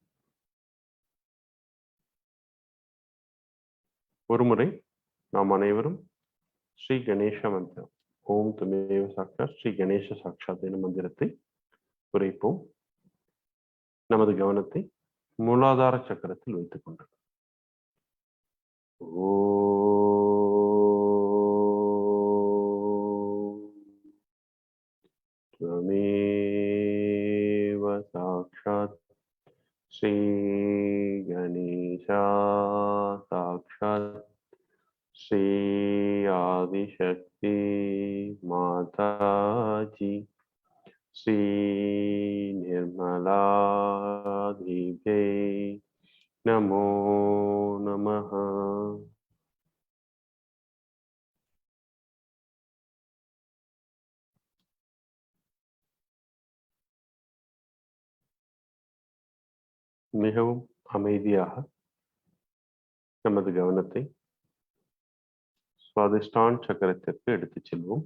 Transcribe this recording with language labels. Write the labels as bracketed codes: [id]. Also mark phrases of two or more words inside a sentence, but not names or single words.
[ta] ஒருமுறை நாம் அனைவரும் ஸ்ரீ கணேச மந்திரம், [sa] ॐ त्वमेव साक्षात् श्री गणेश साक्षात् [ta] எனும் மந்திரத்தை உரைப்போம். நமது கவனத்தை மூலாதார சக்கரத்தில் வைத்துக் கொண்டோம். [sa] त्वमेव साक्षात् श्री गणेशा साक्षात् श्री आदिशक्ति माताजी श्री निर्मला देवी नमो नमः. [ta] மிகவும் அமைதியாக நமது கவனத்தை சுவாதிஷ்டான சக்கரத்திற்கு எடுத்துச் செல்வோம்.